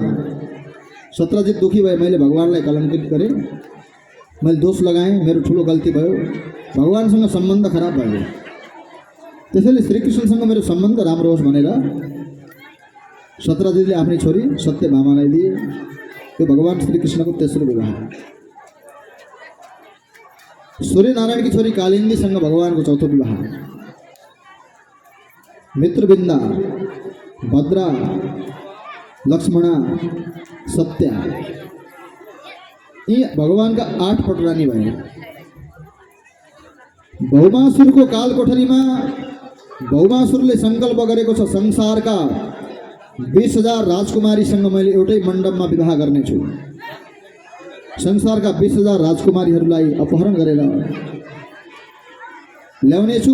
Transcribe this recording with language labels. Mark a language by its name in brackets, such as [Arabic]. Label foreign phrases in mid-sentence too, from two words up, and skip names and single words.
[Nepali] सत्राजित दुखी भए, मैले भगवानलाई कलङ्कित गरेँ, मैले दोष लगाएँ, मेरो ठुलो गल्ती भयो, भगवानसँग सम्बन्ध खराब भयो। त्यसैले श्रीकृष्णसँग मेरो सम्बन्ध राम्रो होस् भनेर सत्यजितले आफ्नै छोरी सत्यभामालाई दिए। यो भगवान श्रीकृष्णको तेस्रो विवाह। सूर्यनारायणकी छोरी कालिन्दीसँग भगवानको चौथो विवाह। मित्रविन्दा, भद्रा, लक्ष्मणा, सत्या यी भगवानका 8 पटरानी भए। भौमासुरको कालकोठरीमा भौमासुरले सङ्कल्प गरेको छ संसारका 20,000 राजकुमारीसँग मैले एउटै मण्डपमा विवाह गर्नेछु। संसारका 20,000 राजकुमारीहरूलाई अपहरण गरेर ल्याउनेछु।